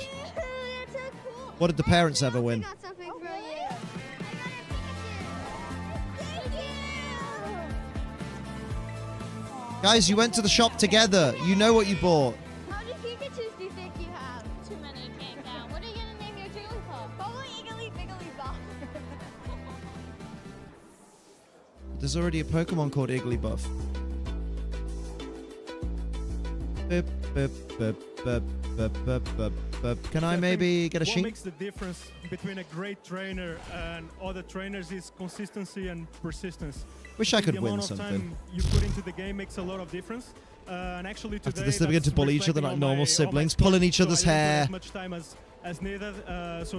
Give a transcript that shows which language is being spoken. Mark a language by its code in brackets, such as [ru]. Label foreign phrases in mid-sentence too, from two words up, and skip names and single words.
[en] What did the parents ever win? Guys, you went to the shop together. You know what you bought. How many Pikachus do you think you have? Too many, can't count. What are you gonna name your Jigglypuff? Probably Igglybuff. There's already a Pokemon called Igglybuff. Bip, bip, bip, bip, bip, bip, bip, bip. Can I maybe get a What sheet? makes the difference between a great trainer and other trainers is consistency and persistence. Wish I could the win amount of something. time you put into the game makes a lot of difference. And actually today, After this, they begin to that's bully each other like reflecting on normal my siblings, sport, pulling each so other's I didn't put hair, as much time as needed, so